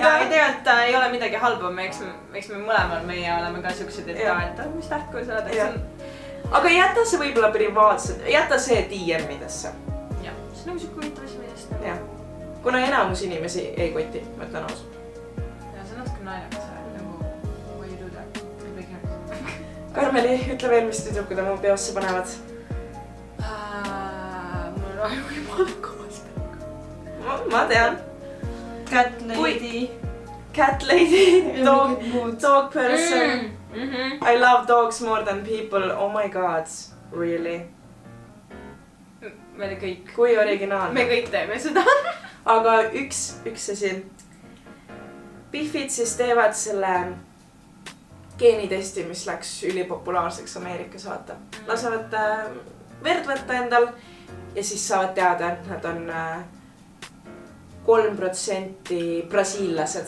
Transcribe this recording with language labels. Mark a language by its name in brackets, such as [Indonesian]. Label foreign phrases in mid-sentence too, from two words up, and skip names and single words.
[Estonian] Ja tegelikult ei ole midagi halba, eks me mõlemal meie oleme ka siuksed, et mis tähtkuju sa oled. Aga jäta see võib-olla privaatselt, jäta see DM-idesse. Jah, see on nagu siuke huvitav asi millest. Jah, kuna enamus inimesi ei koti, ma ütlen aus. Ja see on natuke naljakas, nagu [English] why you do that? [Estonian] Karmeli, ütle veel, mis tüdrukud oma peosse panevad. Mul on aju jumala koos. Ma tean. [English] Cat lady. Cat lady, dog person. I love dogs more than people. Oh my god, really? [Estonian] Me kõik. Kui originaalne. Me kõik teeme seda. Aga üks asi. Biffid siis teevad selle geenitesti, mis läks ülipopulaarseks Ameerikas, vaata. Lasevad verd võtta endal ja siis saavad teada, et nad on 3% brasiillased.